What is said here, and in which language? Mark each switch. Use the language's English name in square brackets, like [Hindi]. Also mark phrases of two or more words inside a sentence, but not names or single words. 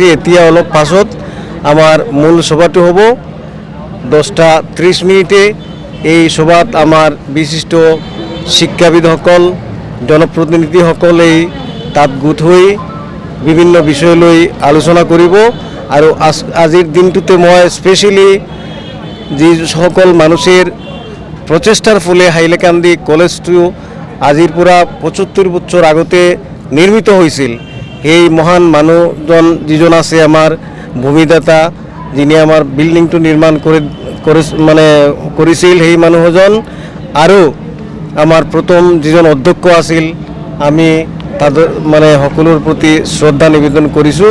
[Assamese] এতিয়া অলপ পাছত আমাৰ মূল সভাটো হ'ব 10:30 এই সভাত আমাৰ বিশিষ্ট শিক্ষাবিদসকল, জনপ্ৰতিনিধিসকল এই তাত গোট হৈ বিভিন্ন বিষয় লৈ আলোচনা কৰিব। আৰু আজিৰ দিনটোতে মই স্পেচিয়েলি যিসকল [Bangla] মানুষের প্রচেষ্টার ফলে [Assamese] হাইলাকান্দি কলেজটো আজিৰ পৰা 75 বছৰ আগতে নিৰ্মিত হৈছিল, সেই মহান মানুহজন যিজন আছে আমাৰ ভূমিদাতা, যিনি আমাৰ বিল্ডিংটো নিৰ্মাণ কৰিছিল, সেই মানুহজন আৰু আমাৰ প্ৰথম যিজন অধ্যক্ষ আছিল, আমি [Bangla] তাদের মানে [Assamese] সকলোৰ প্ৰতি শ্ৰদ্ধা নিবেদন কৰিছোঁ।